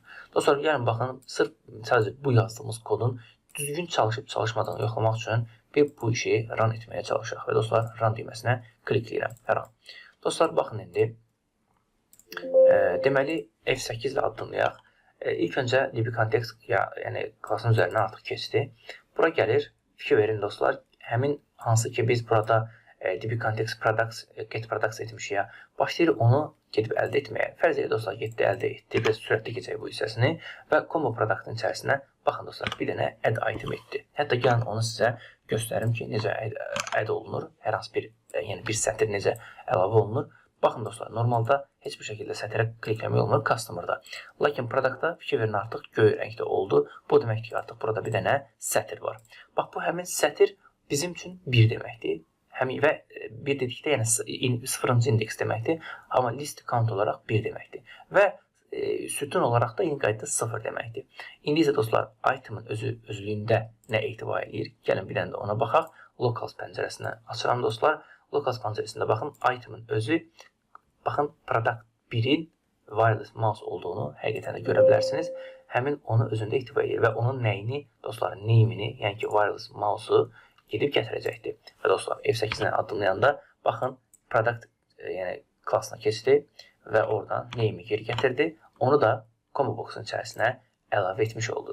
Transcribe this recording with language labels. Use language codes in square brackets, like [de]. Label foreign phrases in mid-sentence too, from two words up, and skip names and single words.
[az] Dostlar, gəlin baxın, sırf sadəcə bu yazdığımız kodun düzgün çalışıb çalışmadığını yoxlamaq üçün bir bu işi run etməyə çalışaq və dostlar, run düyməsinə klikləyirəm hər an. Dostlar, baxın indi deməli F8 ilə addımlayaq. İlk öncə [en] DB context, [az] yəni klasın üzərindən artıq keçdi. Bura gəlir, fikir verin dostlar, həmin hansı ki biz burada [en] DB context products, get products [az] etmişik, başlayır onu gedib əldə etməyə. Fərz edək dostlar, getdi, əldə etdi, biraz sürətli keçək bu hissəsini və [en] combo productın [az] içərisinə baxın dostlar, bir dənə [en] add item [az] etdi. Hətta gəlin onu sizə göstərim ki, necə add olunur, hər hansı bir, yəni bir sətir necə əlavə olunur. Baxın dostlar, normalda heç bir şəkildə sətirə klikləmək olmur customer'da. Lakin product'da fikir verin artıq göy rəngdə oldu. Bu deməkdir ki, artıq burada bir dənə sətir var. Bax, bu həmin sətir bizim üçün 1 deməkdir. Və 1 dedikdə, yəni 0-cı indeks deməkdir. Amma [en] list count [az] olaraq 1 deməkdir. Və sütun olaraq da yeni qaydada 0 deməkdir. İndi isə dostlar, item'ın özlüyündə nə ehtiva edir? Gəlin bir dənə də ona baxaq. Locals pəncərəsindən açıram dostlar. Locals pəncərəsində baxın, item'ın özü, baxın, product 1-in [en] wireless mouse [az] olduğunu həqiqətən də görə bilərsiniz. Həmin onu özündə ehtiva edir və onun nəyini, dostlar, name'ini, yəni ki, [en] wireless mouse'u [az] gedib gətirəcəkdir. Və dostlar, F8-dən addımlayanda, baxın, product yəni klassına keçdi və oradan name'i geri gətirdi. Onu da [en] combo box'un [az] içərisinə əlavə etmiş oldu.